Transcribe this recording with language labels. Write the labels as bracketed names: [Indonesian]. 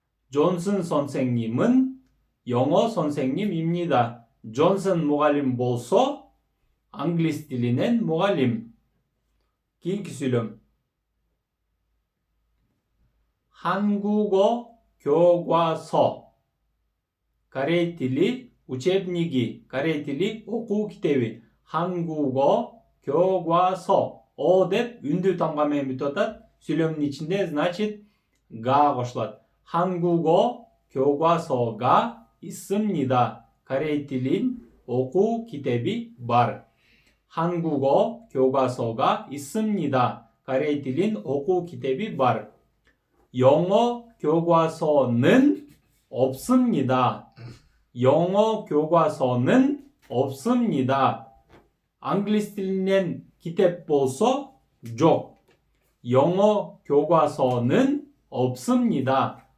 [Korean] 존슨 선생님은 영어 선생님입니다. [Kyrgyz] 존슨 무갈림 болсо англис тилинен 무갈림. Кийинки сүйлөм. 한국어 교과서 корей тили учебниги, корей тили окуу китеби. 한국어 교과서 о деп үндүү тамга менен бүтүп атат. Сүйлөмдүн ичинде, значит, га кошулат. [Korean] 한국어 교과서가 있습니다. [Kyrgyz] корей тилин окуу китеби бар. [Korean] 한국어 교과서가 있습니다. [Kyrgyz] корей тилин окуу китеби бар. [Korean] 영어 교과서는 없습니다. 영어 교과서는 없습니다. [Kyrgyz] англис тилинен китеп болсо жок. [Korean] 영어 교과서는 없습니다.